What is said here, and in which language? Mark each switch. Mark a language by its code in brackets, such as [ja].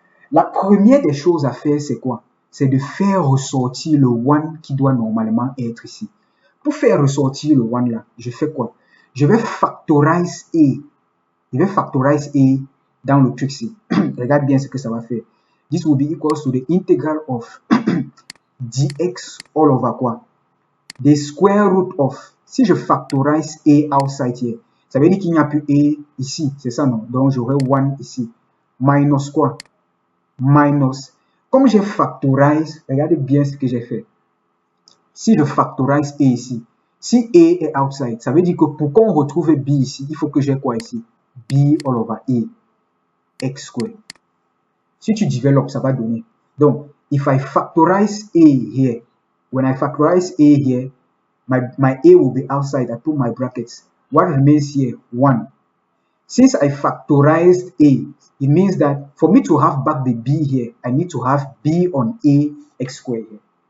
[fr] La première des choses à faire, c'est quoi? C'est de faire ressortir le 1 qui doit normalement être ici. Pour faire ressortir le 1 là, je fais quoi? je vais factorize A. Je vais factorize A dans le truc ci. Regarde bien ce que ça va faire. [en] This will be equals to the integral of dx all over quoi? The square root of. [fr] Si je factorize A [en] outside here, [fr] ça veut dire qu'il n'y a plus A ici. C'est ça, non? Donc, j'aurai 1 ici. Minus quoi? Minus. Comme j'ai factorize, regardez bien ce que j'ai fait. Si je factorize A ici, si A est outside, ça veut dire que pour qu'on retrouve B ici, il faut que j'ai quoi ici? [en] B all over A, x square. [fr] Si tu développes, ça va donner. [en] Donc, if I factorize A here, when I factorize A here, my A will be outside. I put my brackets. What remains here? 1. Since I factorized A, it means that for me to have back the B here, I need to have B on A x square here.